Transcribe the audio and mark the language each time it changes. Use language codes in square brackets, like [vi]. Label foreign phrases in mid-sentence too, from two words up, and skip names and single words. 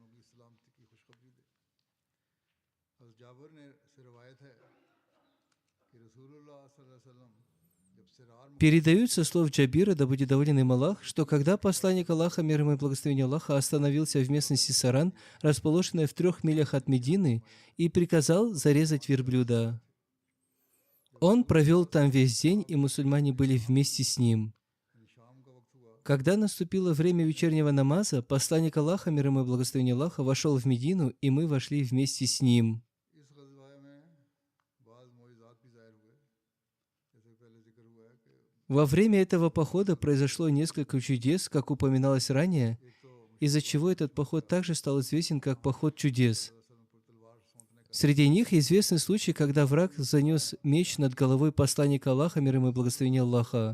[ru] Передаются слов Джабира, да будет доволен им Аллах, что когда посланник Аллаха, мир ему и благословение Аллаха, остановился в местности Саран, расположенной в 3 милях от Медины, и приказал зарезать верблюда. Он провел там весь день, и мусульмане были вместе с ним. Когда наступило время вечернего намаза, посланник Аллаха, мир ему и благословение Аллаха, вошел в Медину, и мы вошли вместе с ним. [ur] اس غزوہ میں بعض معجزات بھی ظاہر ہوئے، جیسے پہلے ذکر ہوا ہے کہ [ru] Во время этого похода произошло несколько чудес, как упоминалось ранее, из-за чего этот поход также стал известен как поход чудес. Среди них известный случай, когда враг занес меч над головой посланника Аллаха, мир ему и благословение Аллаха.